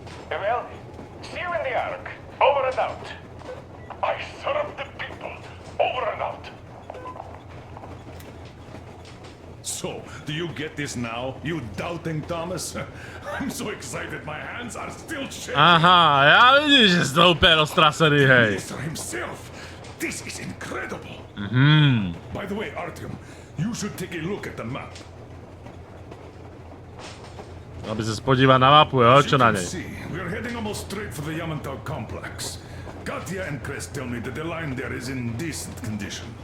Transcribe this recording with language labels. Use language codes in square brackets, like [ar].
[en] Well, see you in the Ark. Over and out. I serve the people. Over and out. So, do you get this now, you doubting Thomas? I'm so excited, my hands are still shaking. [cs] Aha, já vidíš, že jsi úplně roztrasený, hej. [en] Minister himself. This is incredible. By the way, Artyom, you should take a look at the map. [cs] Aby se podíval na mapu, jo, [sk] čo na nej. [en] We're heading almost straight for the Yamantau complex. Katya and Crest tell me that the line there is in decent condition.